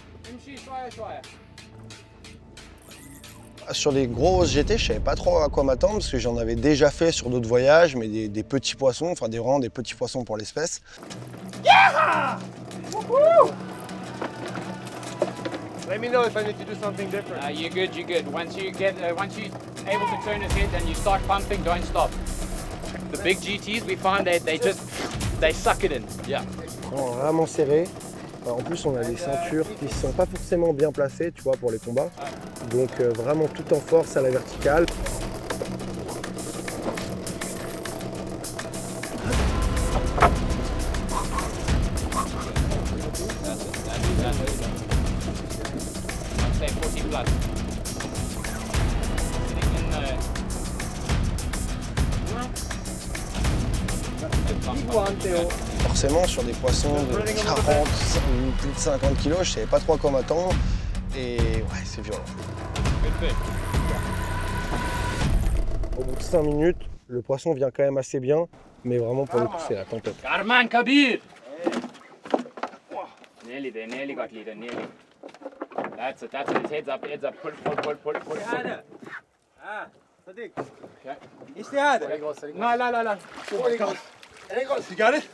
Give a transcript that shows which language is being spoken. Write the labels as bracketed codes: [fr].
[ar] امشي شوية. [fr] Sur les grosses GT, je savais pas trop à quoi m'attendre, parce que j'en avais déjà fait sur d'autres voyages, mais des petits poissons, enfin vraiment des petits poissons pour l'espèce. [en] Yeah! Let me know if I need to do something different. You're good. Once you able to turn his head and you start pumping, don't stop. The big GTs, we find they suck it in. Yeah. [fr] Vraiment serré. En plus, on a des ceintures qui ne sont pas forcément bien placées, tu vois, pour les combats. Donc vraiment tout en force à la verticale. [en] Say 40 plus. [fr] Forcément, sur des poissons de 40 ou plus de 50 kg, je savais pas trop à quoi m'attendre. Et ouais, c'est violent. Au bout de 5 minutes, le poisson vient quand même assez bien, mais vraiment pour le coup, c'est la tempête. [en] Karman Kabir! Nearly got leader, nearly. That's it. Heads up. Pull. Sadiq. Okay. Istihad. There he goes. No. There he goes. You got it?